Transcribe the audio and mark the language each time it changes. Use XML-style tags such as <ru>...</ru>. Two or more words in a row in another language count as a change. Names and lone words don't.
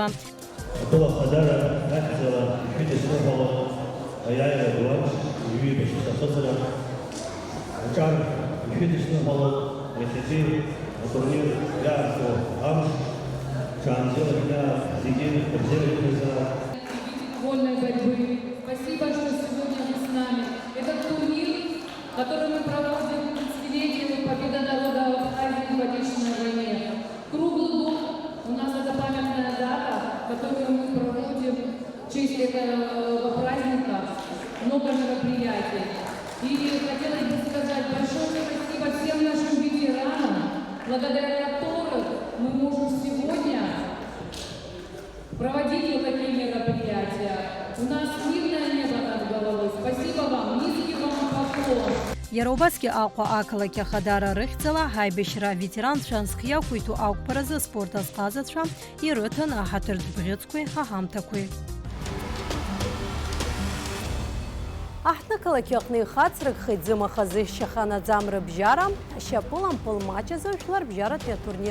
<ab>Ақәа Ахадара ахьӡала ишәыдысныҳәало аиааира ду ҩажәижәаба шықәса ахыҵра, аҿар ишәыдысныҳәало иахьатәи атурнир иаарту амш, шаанӡа зегьы рыбзиаратәы рзы.</ab> <ru>Вольной борьбы. Спасибо, что сегодня вы с нами. Этот турнир, который мы проводим к 30-летию победы народа в Абхазии в Отечественной войне. Круглый год у нас это памятная дата, которую мы проводим в честь этого праздника. Много мероприятий. И хотелось бы сказать большое спасибо всем нашим ветеранам, благодаря которым мы можем сегодня проводить вот такие мероприятия. У нас мирное небо над головой. Спасибо вам, низкий вам поклон.</ru> <ab>Иара Аҟәа ақалақь Ахадара рыхьӡала ҳаибашьра ветеранцәа зхиақәиҭу ақәԥаразы аспорт азҟазацәа ирыҭан аҳаҭыртә бӷьыцқәеи ҳаҳамҭақәеи. Аҳҭнықалақь аҟны ихацрагхеит зымахазы шьаханаӡам рыбжьара, шьапылампыл маҷ азы жәларбжьаратәи атурнир.</ab>